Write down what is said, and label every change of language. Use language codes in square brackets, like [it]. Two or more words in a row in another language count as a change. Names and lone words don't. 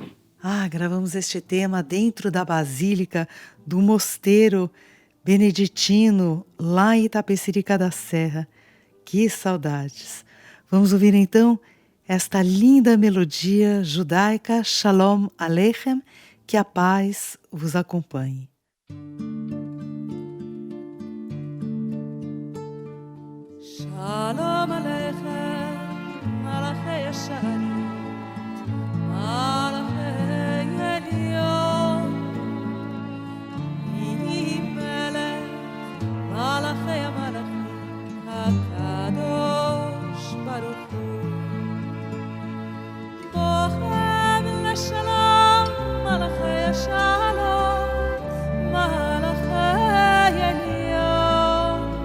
[pt] Gravamos este tema dentro da Basílica do Mosteiro Beneditino, lá em Itapecerica da Serra. Que saudades! Vamos ouvir então esta linda melodia judaica Shalom Aleichem, que a paz vos acompanhe. [he] שלום עליכם, מלאכי ישרים, מלאכי עליון, מלך, מלאכי המלכים, הקדוש ברוך הוא, בואכם לשלום, מלאכי שלום, מלאכי עליון,